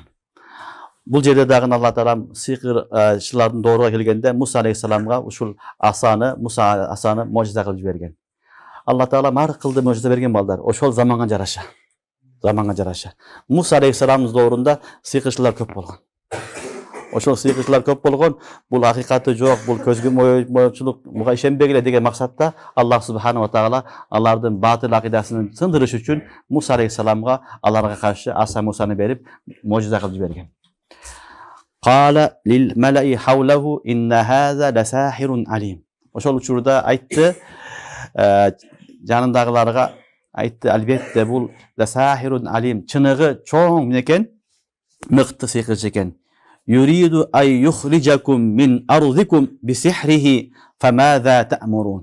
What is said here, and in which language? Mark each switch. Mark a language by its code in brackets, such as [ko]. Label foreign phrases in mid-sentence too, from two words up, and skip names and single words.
[ky] Бул жерде дагы Алла таала сыйкырчылардын дооруга келгенде Муса алейхиссаламга ушул асаны можиза кылып жиберген. Алла таала ар кылды можиза берген балдар. Ошол заманга жараша. Муса алейхиссаламдын доорунда сыйкырчылар көп болгон. Ошол сыйкырчылар көп болгон, бул акыйкаты жок, бул көзгө моюучулук, буга ишенбегиле деген максатта Аллах [ar] سبحانه وتعالى [ky] алардын батыл акыйдасын сындырыш үчүн Муса алейхиссаламга аларга каршы аса Мусаны берип, можиза кылып жиберген. [ar] قال للملإ حوله إن هذا لساحر عليم. [ky] Ошол учурда айтты, жанындагыларга айтты, албетте бул [ar] لساحر عليم, [ky] чыныгы чоң менекен, мыкты сыйкырчы экен. [ar] يريد أن يخرجكم من أرضكم بسحره فماذا تأمرون.